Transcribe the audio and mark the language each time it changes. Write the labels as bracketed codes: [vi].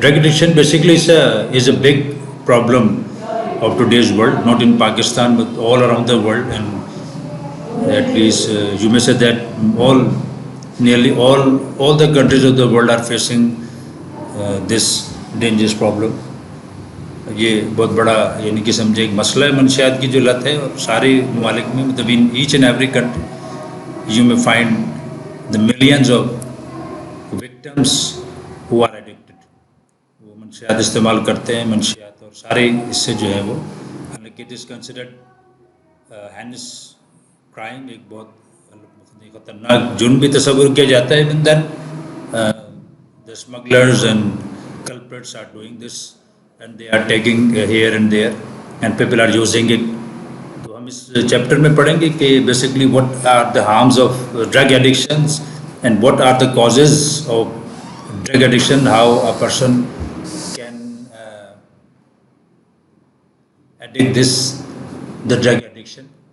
[en] Drug addiction basically is a big problem of today's world, not in Pakistan but all around the world, and at least you may say that nearly all the countries of the world are facing this dangerous problem. [ur] یہ بہت بڑا یعنی کہ سمجھے ایک مسئلہ ہے منشیات کی جو لت ہے، اور سارے ممالک میں مطلب [en] In each and every country you may find the millions of victims who are addicted. [ur] وہ منشیات استعمال کرتے ہیں، منشیات، اور سارے اس سے جو ہے وہ حالانکہ [en] it is considered heinous crime, [ur] ایک بہت خطرناک جرم بھی تصور کیا جاتا ہے. [en] Even then the smugglers and culprits are doing this and they are taking here and there and people are using it. [ur] تو ہم اس چیپٹر میں پڑھیں گے کہ [en] basically what are the harms of drug addictions and what are the causes of drug addiction, how a person can addict the drug addiction.